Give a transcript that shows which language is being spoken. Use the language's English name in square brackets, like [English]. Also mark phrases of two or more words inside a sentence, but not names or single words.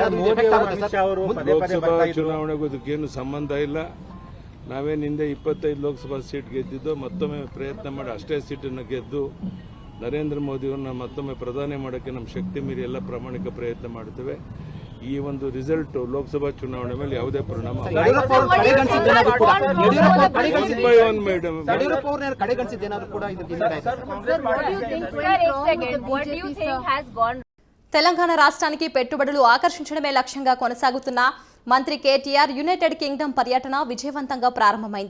[Kannada] ಲೋಕಸಭಾ ಚುನಾವಣೆಗೂ ಅದಕ್ಕೇನು ಸಂಬಂಧ ಇಲ್ಲ. ನಾವೇನು ಹಿಂದೆ 25 ಲೋಕಸಭಾ ಸೀಟ್ ಗೆದ್ದಿದ್ದೋ, ಮತ್ತೊಮ್ಮೆ ಪ್ರಯತ್ನ ಮಾಡಿ ಅಷ್ಟೇ ಸೀಟನ್ನು ಗೆದ್ದು ನರೇಂದ್ರ ಮೋದಿಯವ್ರನ್ನ ಮತ್ತೊಮ್ಮೆ ಪ್ರಧಾನಿ ಮಾಡೋಕ್ಕೆ ನಮ್ಮ ಶಕ್ತಿ ಮೀರಿ ಎಲ್ಲ ಪ್ರಾಮಾಣಿಕ ಪ್ರಯತ್ನ ಮಾಡ್ತೇವೆ. ಈ ಒಂದು ರಿಸಲ್ಟ್ ಲೋಕಸಭಾ ಚುನಾವಣೆ ಮೇಲೆ ಯಾವುದೇ ಪರಿಣಾಮ [Telugu] తెలంగాణ రాష్ట్రానికి పెట్టుబడులు ఆకర్షించడమే లక్ష్యంగా కొనసాగుతున్న మంత్రి కేటీఆర్ యునైటెడ్ కింగ్డమ్ పర్యటన విజయవంతంగా ప్రారంభమైంది.